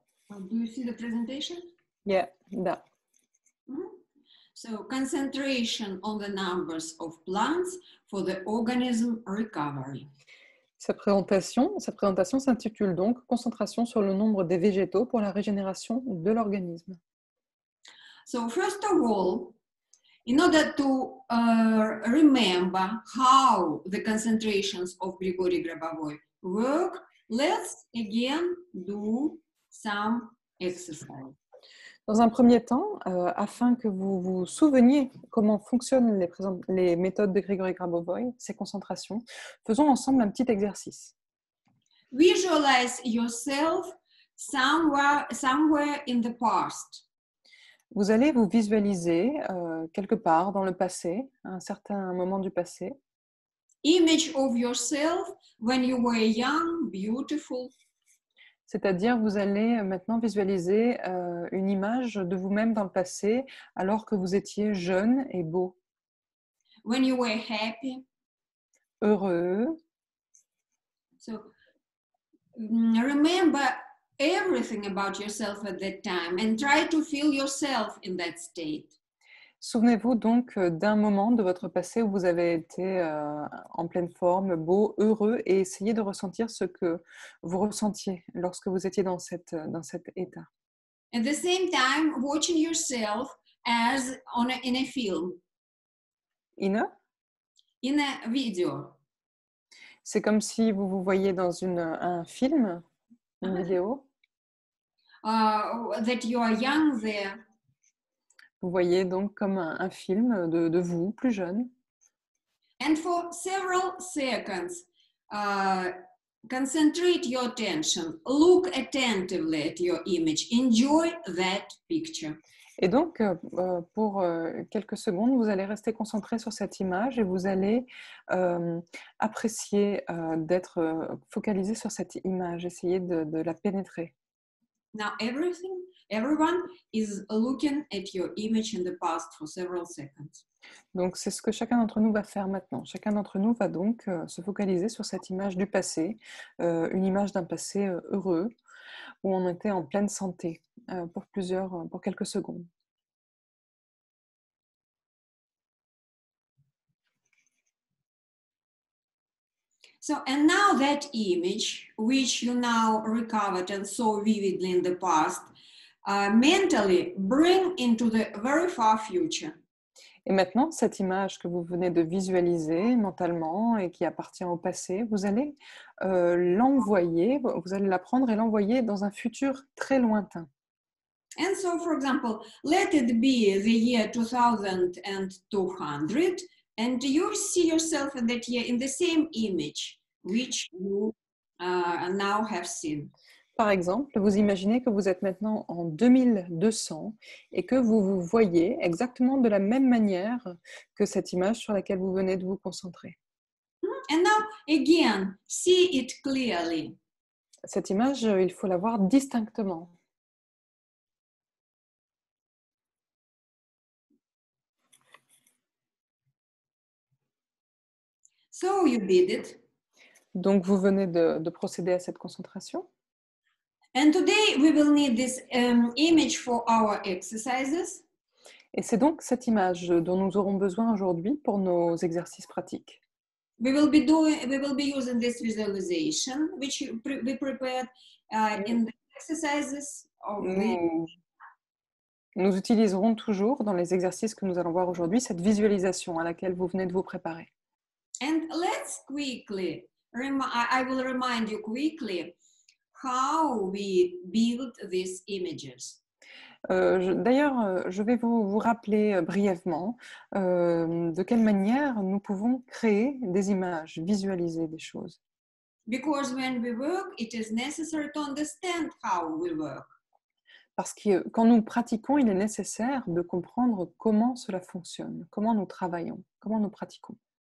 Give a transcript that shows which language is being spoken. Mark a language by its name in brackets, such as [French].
[English] Do you see the presentation? Yeah, that. So, concentration on the numbers of plants for the organism recovery. [French] Sa présentation s'intitule donc « Concentration sur le nombre des végétaux pour la régénération de l'organisme ». [English] So, first of all, in order to remember how the concentrations of Grigory Grabovoy work, let's again do some exercise. [French] Dans un premier temps, afin que vous vous souveniez comment fonctionnent les méthodes de Grigory Grabovoy, ces concentrations, faisons ensemble un petit exercice. [English] Visualize yourself somewhere in the past. [French] Vous allez vous visualiser quelque part dans le passé, à un certain moment du passé. [English] image of yourself when you were young, beautiful. [French] C'est-à-dire, vous allez maintenant visualiser une image de vous-même dans le passé alors que vous étiez jeune et beau, [English] When you were happy. [French] heureux. [English] So remember everything about yourself at that time and try to feel yourself in that state. [French] Souvenez-vous donc d'un moment de votre passé où vous avez été en pleine forme, beau, heureux, et essayez de ressentir ce que vous ressentiez lorsque vous étiez dans cet état. [English] At the same time, watching yourself as in a film, Ina, in a video. [French] c'est comme si vous vous voyez dans un film, une vidéo. [English] That you are young there. [French] Vous voyez donc comme un film de vous, plus jeune. [English] And for several seconds, concentrate your attention. Look attentively at your image. Enjoy that picture. [French] Et donc, pour quelques secondes, vous allez rester concentré sur cette image et vous allez apprécier d'être focalisé sur cette image, essayer de la pénétrer. [English] Now everyone is looking at your image in the past for several seconds. [French] Donc, c'est ce que chacun d'entre nous va faire maintenant. Chacun d'entre nous va donc se focaliser sur cette image du passé, une image d'un passé heureux, où on était en pleine santé pour quelques secondes. [English] So, and now that image, which you now recovered and saw vividly in the past, mentally bring into the very far future. [French] Et maintenant, cette image que vous venez de visualiser mentalement et qui appartient au passé, vous allez l'envoyer, vous allez la prendre et l'envoyer dans un futur très lointain. [English] And so, for example, let it be the year 2200, and you see yourself in that year in the same image, which you now have seen. [French] Par exemple, vous imaginez que vous êtes maintenant en 2200 et que vous vous voyez exactement de la même manière que cette image sur laquelle vous venez de vous concentrer. [English] And now, again, see it clearly. [French] Cette image, il faut la voir distinctement. [English] So you did it. [French] Donc, vous venez de procéder à cette concentration. [English] And today we will need this image for our exercises. [French] Et c'est donc cette image dont nous aurons besoin aujourd'hui pour nos exercices pratiques. [English] We will be using this visualization, which we prepared in the exercises of the. [French] Nous utiliserons toujours dans les exercices que nous allons voir aujourd'hui cette visualisation à laquelle vous venez de vous préparer. [English] And let's quickly, I will remind you quickly how we build these images. [French] D'ailleurs, je vais vous rappeler brièvement de quelle manière nous pouvons créer des images, visualiser des choses. [English] Because when we work, it is necessary to understand how we work. [French] Parce que quand nous pratiquons, il est nécessaire de comprendre comment cela fonctionne, comment nous travaillons, comment nous pratiquons.